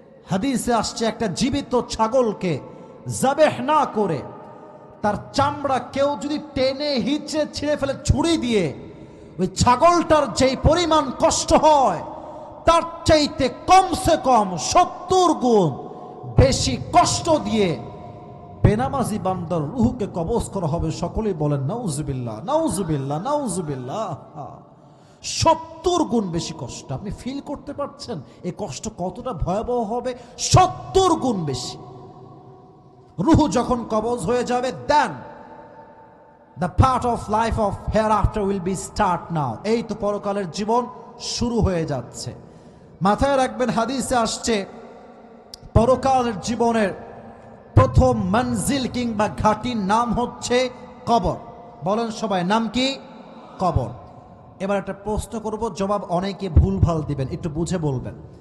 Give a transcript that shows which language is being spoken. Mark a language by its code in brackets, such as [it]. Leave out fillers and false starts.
[bn] হাদিসে আসছে, একটা জীবিত ছাগলকে জাবেহ না করে তার চামড়া কেউ যদি টেনে হিচড়ে ছিঁড়ে ফেলে ছুরি দিয়ে, ওই ছাগলটার যেই পরিমাণ কষ্ট হয় তার চাইতে কমসে কম 70 গুণ বেশি কষ্ট দিয়ে বেনামাজি বান্দার রুহুকে কবজ করা হবে। সকলেই বলেন নাউজুবিল্লাহ, নাউজুবিল্লাহ, নাউজুবিল্লাহ। 70 গুণ বেশি কষ্ট। আপনি ফিল করতে পারছেন এই কষ্ট কতটা ভয়াবহ হবে? 70 গুণ বেশি। রুহু যখন কবজ হয়ে যাবে, [en] Then the part of life of hereafter will be start now. [bn] এই তো পরকালের জীবন শুরু হয়ে যাচ্ছে। মাথায় রাখবেন, হাদিসে আসছে, পরকালের জীবনের প্রথম মঞ্জিল কিংবা ঘাটির নাম হচ্ছে কবর। বলেন সবাই, নাম কি? কবর। এবার একটা প্রশ্ন করব, জবাব অনেকে ভুলভাল দিবেন, একটু বুঝে বলবেন।